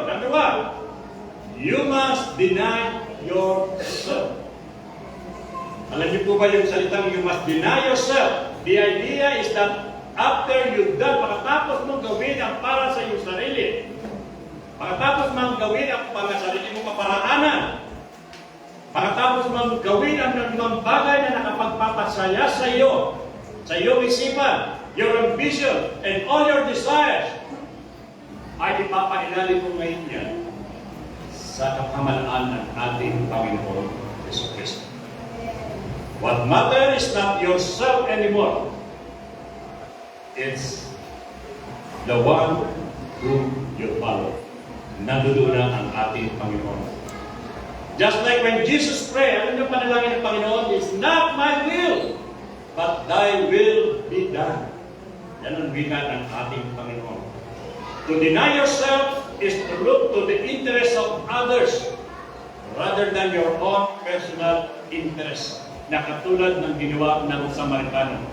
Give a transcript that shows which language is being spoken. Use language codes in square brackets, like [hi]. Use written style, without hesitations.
[en] Number 1, you must deny yourself. [tl] Alam niyo po ba yung salitang [en] you must deny yourself? The idea is that after you've done, [tl] pagkatapos mong gawin ang para sa iyong sarili, pagkatapos mong gawin ang para sa sarili mong kaparaanan, pagkatapos mong gawin ang mga bagay na nakapagpapasaya sa iyong isipan, [en] your ambition, and all your desires, [tl] ay ipapailalim mo ngayon yan sa kapamalaan ng ating Panginoon Yesu Cristo. [en] What matters is not yourself anymore. It's the one whom you follow. [tl] Nandoon na ang ating Panginoon. [en] Just like when Jesus prayed, [tl] ano yung panalangin ng Panginoon? [en] It's not my will, but thy will be done. [tl] Yan ang wika ng ating Panginoon. [en] To deny yourself is to look to the interests of others rather than your own personal interests, [tl] na katulad ng ginawa ng Samaritano.